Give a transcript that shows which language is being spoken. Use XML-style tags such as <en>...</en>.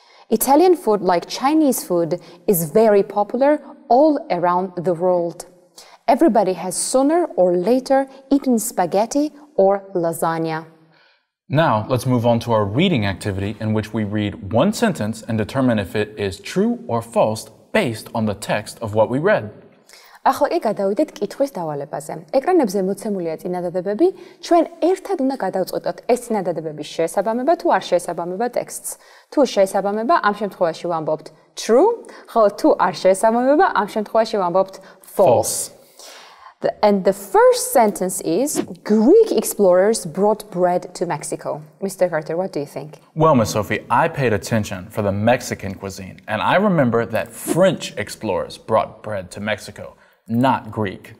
<en>Italian food, like Chinese food, is very popular all around the world. Everybody has sooner or later eaten spaghetti or lasagna. Now, let's move on to our reading activity in which we read one sentence and determine if it is true or false based on the text of what we read.</en> <ka>ახლა კი გადავიდეთ კითხვის დავალებაზე. ეკრანებზე მოცემულია წინადადებები. ჩვენ ერთად უნდა გადავწყვეტოთ ეს წინადადებების შესაბამება თუ არ შესაბამება ტექსტს. თუ შესაბამება, ამ შემთხვევაში ვამბობთ true, ხოლო თუ არ შესაბამება, ამ შემთხვევაში ვამბობთ false.</ka> <en>And the first sentence is, Greek explorers brought bread to Mexico. Mr. Carter, what do you think? Well, Miss Sophie, I paid attention for the Mexican cuisine, and I remember that French explorers brought bread to Mexico, not Greek.</en>